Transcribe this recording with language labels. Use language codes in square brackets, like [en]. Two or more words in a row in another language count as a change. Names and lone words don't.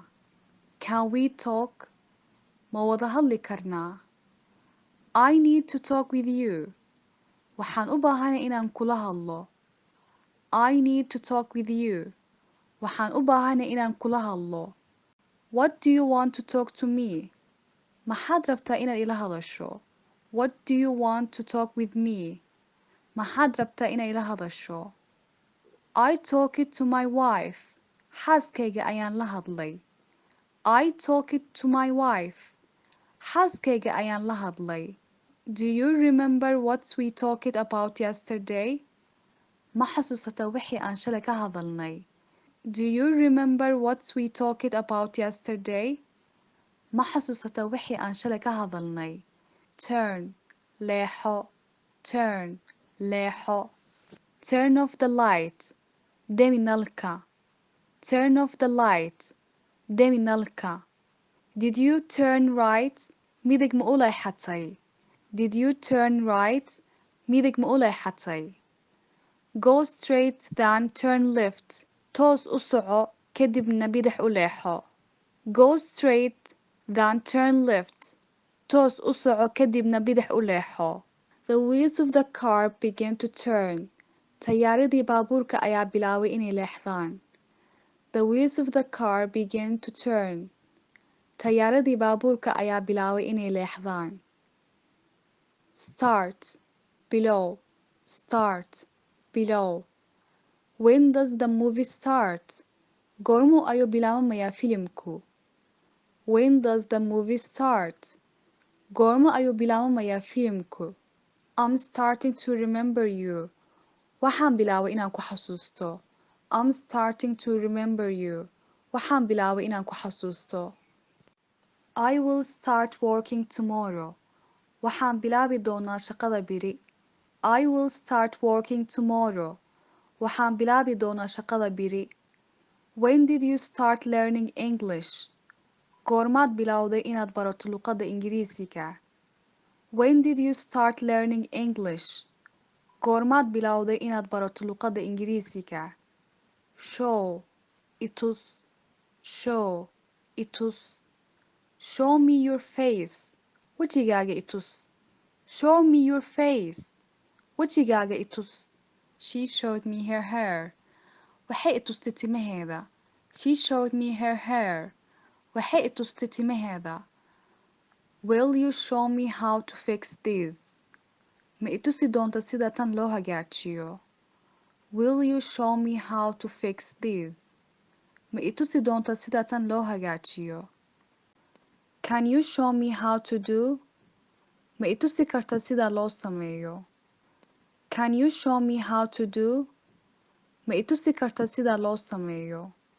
[en] Can we talk? [so] Ma wada hadli karnaa? [en] I need to talk with you. [so] Waxaan u baahanay inaan kula hadlo. [en] I need to talk with you. [so] Waxaan u baahanay inaan kula hadlo. [en] What do you want to talk to me? [so] Maxaad rabtaa inaad ila hadasho? [en] What do you want to talk with me? [so] maxaad rabtaa inay la hadasho? [en] I talked to my wife. [so] Xaaskayga ayaan la hadlay. [en] I talked to my wife. [so] Xaaskayga ayaan la hadlay. [en] Do you remember what we talked about yesterday? [so] Ma xasuusataa wixii aan shalay ka hadalnay? [en] Do you remember what we talked about yesterday? [so] Ma xasuusataa wixii aan shalay ka hadalnay? [en] Turn, leexo. Turn, leexo. Turn off the light. [so] Demi nalka. [en] Turn off the light. [so] Demi nalka. [en] Did you turn right? [so] Midig ma u leexatay? [en] Did you turn right? [so] Midig ma u leexatay? [en] Go straight then turn left. [so] Toos u soco kadibna bidix u leexo. [en] Go straight then turn left. [so] Toos u soco kadibna bidix u leexo. [en] The wheels of the car began to turn. [so] Tayaaradii baabuurka ayaa bilaabay inay leexdaan. [en] The wheels of the car began to turn. [so] Tayaaradii baabuurka ayaa bilaabay inay leexdaan. [en] Start, below. Start, below. When does the movie start? [so] Goormuu ayuu bilaabamayaa filimku? [en] When does the movie start? [so] Goormo ayuu bilaabamayaa filimku? [en] I'm starting to remember you. [so] Waxaan bilaabay inaan ku xasuusto. [en] I'm starting to remember you. [so] Waxaan bilaabay inaan ku xasuusto. [en] I will start working tomorrow. [so] Waxaan bilaabi doonaa shaqada biri. [en] I will start working tomorrow. [so] Waxaan bilaabi doonaa shaqada biri. [en] When did you start learning English? [so] Goormaad bilowday inaad barato luqadda Ingiriisiga? [en] When did you start learning English? [so] Goormaad bilowday inaad barato luqadda Ingiriisiga? [en] Show, itus. Show, itus. Show me your face. [so] Wejigaaga itus. [en] Show me your face. [so] Wejigaaga itus. [en] She showed me her hair. [so] Waxay itustay timaheeda. [en] She showed me her hair. [so] Waxay itustay timaheeda. [en] Will you show me how to fix this? [so] Ma itusi doonta sida tan loo hagaajiyo? [en] Will you show me how to fix this? [so] Ma itusi doonta sida tan loo hagaajiyo? [en] Can you show me how to do? [so] Ma itusi karta sida loo sameeyo? [en] Can you show me how to do? [so] Ma itusi karta sida loo sameeyo?